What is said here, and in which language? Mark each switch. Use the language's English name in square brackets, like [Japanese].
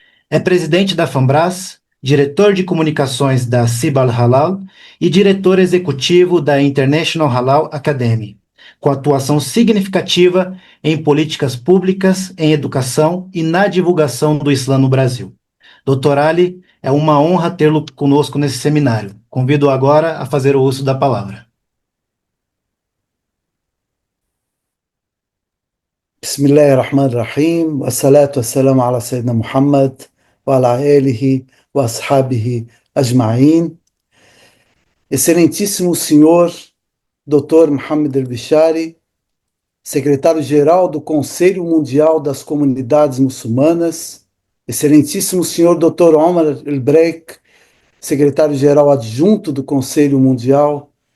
[Portuguese] É presidente da FAMBRAS, diretor de comunicações da Cibal Halal e diretor executivo da International Halal Academy, com atuação significativa em políticas públicas, em educação e na divulgação do Islã no Brasil. Dr. Ali, é uma honra tê-lo conosco nesse seminário. Convido agora a fazer o uso da palavra. [Arabic] بسم الله الرحمن الرحيم والصلاة والسلام على سيدنا محمد وعلى آله وأصحابه أجمعين. [Portuguese] Excelentíssimo senhor Dr. Mohamed El-Bishari, secretário-geral do Conselho Mundial das Comunidades Muçulmanas, excelentíssimo senhor Dr. Omar El-Breik, secretário-geral adjunto do Conselho Mundial